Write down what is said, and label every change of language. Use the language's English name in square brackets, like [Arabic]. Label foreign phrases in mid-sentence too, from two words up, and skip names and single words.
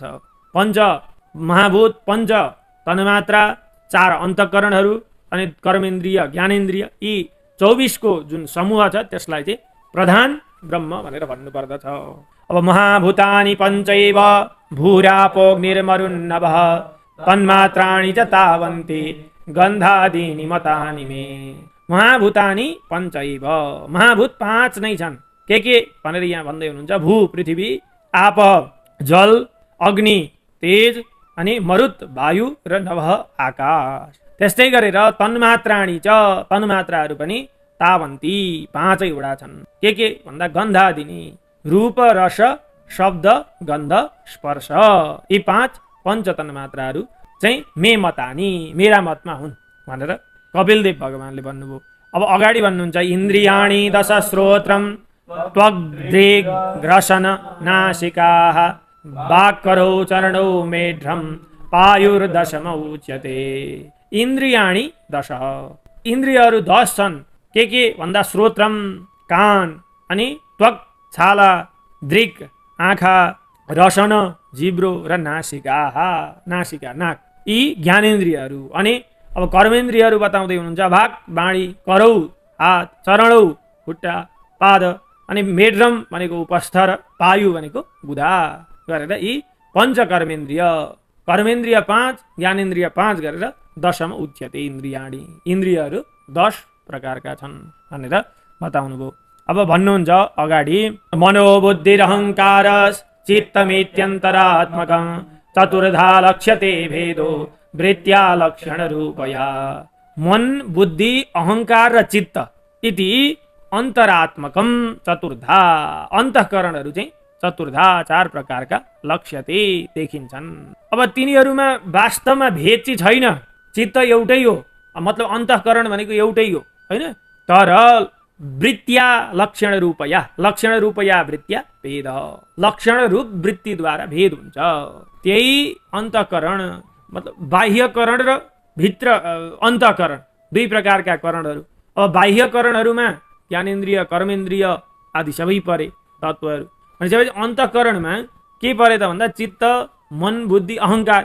[Nepali] पञ्च महाभूत, पञ्च तन्मात्रा, 4 अन्तःकरणहरू अनि कर्मेन्द्रिय ज्ञानेन्द्रिय, यी 24 को जुन समूह छ त्यसलाई चाहिँ प्रधान ब्रह्म भनेर भन्नु पर्दछ। [Sanskrit] अब महाभूतानि पञ्चैव भूरापोऽग्निर्मरुन्नभः तन्मात्राणि च तावन्ति गन्धादीनि मतानि मे। महाभूतानि पञ्चैव, [Nepali] महाभूत 5 नै छन्। के भनेर यहाँ भन्दै हुनुहुन्छ, भू पृथ्वी, आप जल, अग्नि तेज, अनि मरुत वायु र नभः आकाश। त्यस्तै गरेर तन्मात्राणि च, तन्मात्राहरू पनि तावन्ती 5 वटा छन्। के भन्दा गन्धादिनी, रूप रस शब्द गन्ध स्पर्श, यी 5 पञ्च तन्मात्राहरू चाहिँ [Sanskrit] मे मतानी, [Nepali] मेरा मतमा हुन् भनेर कपिलदेव भगवानले भन्नुभयो। अब अगाडि भन्नुहुन्छ [Sanskrit] इन्द्रियाणि दश श्रोत्रम त्वग्दृग् ग्रसन नासिकाः वाक्करौ चरणौ मेढ्रम पायुर्दशम उच्यते। इन्द्रियाणि 10, [Nepali] इन्द्रियहरू 10 छन्। के भन्दा श्रोत्रम कान, अनि त्वक छाला, दृक् आँखा, रसन जिब्रो र नासिका, नासिका नाक, यी ज्ञानेन्द्रियहरू। अनि अब कर्मेन्द्रियहरू बताउँदै हुनुहुन्छ भाग बाणी, करौ हात, चरणौ खुट्टा, पाद, अनि मेढ्रम भनेको उपस्थ र पायु भनेको बुधा गरेर यी पञ्च कर्मेन्द्रिय, कर्मेन्द्रिय 5 ज्ञानेन्द्रिय 5 गरेर [Sanskrit] दशम उच्यते इन्द्रियाणि, [Nepali] इन्द्रियहरू 10 प्रकारका छन् भनेर बताउनुभयो। अब भन्नुहुन्छ अगाडि [Sanskrit] मनोबुद्धिरहङ्कार चित्तमित्यन्तरात्मकं चतुर्धा लक्ष्यते भेदो वृत्त्या लक्षण रूपया। [Nepali] मन बुद्धि अहंकार र चित्त [Sanskrit] इति अन्तरात्मकम चतुर्धा, [Nepali] अन्तःकरणहरू चाहिँ चतुर्धा 4 प्रकारका लक्ष्यते देखिन्छन्। अब तिनीहरूमा वास्तवमा भेद चाहिँ छैन, चित्त एउटै हो, मतलब अन्तःकरण भनेको एउटै हो हैन, तर [Sanskrit] वृत्त्या लक्षण रूपया, लक्षण रूपया वृत्त्या [Nepali] भेद, लक्षण रूप वृत्तिद्वारा भेद हुन्छ। त्यही अन्तःकरण मतलब बाह्यकरण र भित्र अन्तःकरण 2 प्रकारका करणहरू। अब बाह्यकरणहरूमा ज्ञानेन्द्रिय कर्मेन्द्रिय आदि सबै परे तत्त्वहरू, अनि सबै अन्तःकरणमा के परे त भन्दा चित्त मन बुद्धि अहङ्कार।